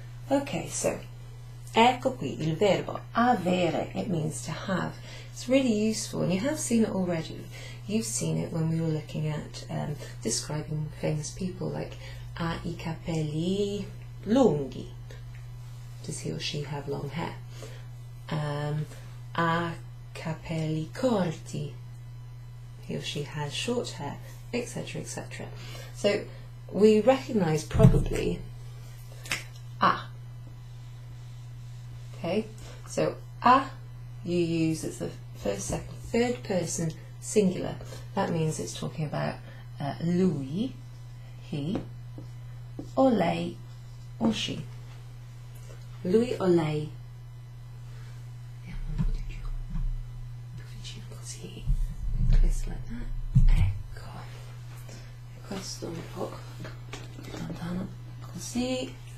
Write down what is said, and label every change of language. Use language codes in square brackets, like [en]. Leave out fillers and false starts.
[en] Okay, so [it] ecco qui il verbo avere. [en] It means to have. It's really useful, and you have seen it already. You've seen it when we were looking at describing famous people, like [it] ha I capelli lunghi. [en] Does he or she have long hair? [it] Ha capelli corti. [en] He or she has short hair, etc., etc. So we recognise probably a. Okay, so a you use as the first, second, third person singular. That means it's talking about lui, he, or lei, or she. [it] Lui o lei. Andiamo un po' di più vicino così, questo [en] like that. [it] Ecco. E questo un po' più lontano così.